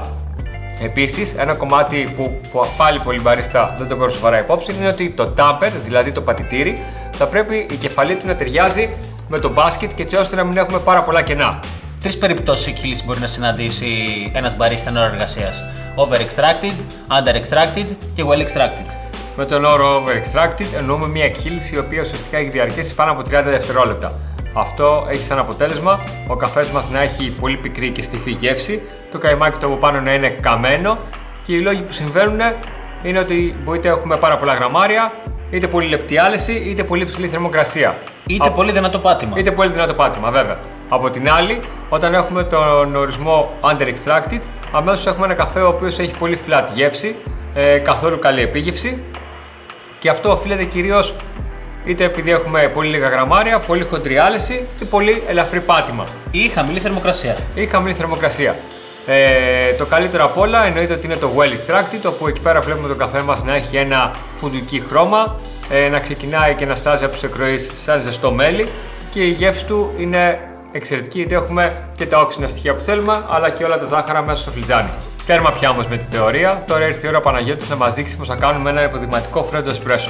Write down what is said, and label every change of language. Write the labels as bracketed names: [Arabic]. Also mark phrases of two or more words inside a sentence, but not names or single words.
[Greek] Επίσης, ένα κομμάτι που πάλι πολλοί μπαρίστα δεν το παίρνουν σοβαρά υπόψη είναι ότι το τάμπερ, δηλαδή το πατητήρι, θα πρέπει η κεφαλή του να ταιριάζει με το μπάσκετ και έτσι ώστε να μην έχουμε πάρα πολλά κενά. Τρεις περιπτώσεις εκχύλησης μπορεί να συναντήσει ένας μπαρίστα εν ώρα εργασίας: [English] over extracted, under extracted και well extracted. [Greek] Με τον όρο [English] over extracted [Greek] εννοούμε μια εκχύληση η οποία ουσιαστικά έχει διαρκέσει πάνω από 30 δευτερόλεπτα. Αυτό έχει σαν αποτέλεσμα ο καφές μας να έχει πολύ πικρή και στιφή γεύση, το καϊμάκι του από πάνω να είναι καμένο και οι λόγοι που συμβαίνουν είναι ότι μπορείτε να έχουμε πάρα πολλά γραμμάρια, είτε πολύ λεπτή άλεση, είτε πολύ ψηλή θερμοκρασία. Είτε πολύ δυνατό πάτημα. Είτε πολύ δυνατό πάτημα, βέβαια. Από την άλλη, όταν έχουμε τον ορισμό [English] under extracted, [Greek] αμέσως έχουμε ένα καφέ ο οποίος έχει πολύ flat γεύση, καθόλου καλή επίγευση και αυτό οφείλεται κυρίως είτε επειδή έχουμε πολύ λίγα γραμμάρια, πολύ χοντρή άλεση ή πολύ ελαφρύ πάτημα. Ή χαμηλή θερμοκρασία. Το καλύτερο απ' όλα εννοείται ότι είναι το [English] well extracted, [Greek] όπου εκεί πέρα βλέπουμε τον καφέ μας να έχει ένα φουντουκί χρώμα, να ξεκινάει και να στάζει από τους εκροής σαν ζεστό μέλι και η γεύση του είναι εξαιρετική γιατί έχουμε και τα όξινα στοιχεία που θέλουμε αλλά και όλα τα ζάχαρα μέσα στο φλιτζάνι. Τέρμα πια όμως με τη θεωρία, τώρα ήρθε η ώρα Παναγιώτης να μας δείξει πως θα κάνουμε ένα υποδειγματικό φρέντο εσπρέσο.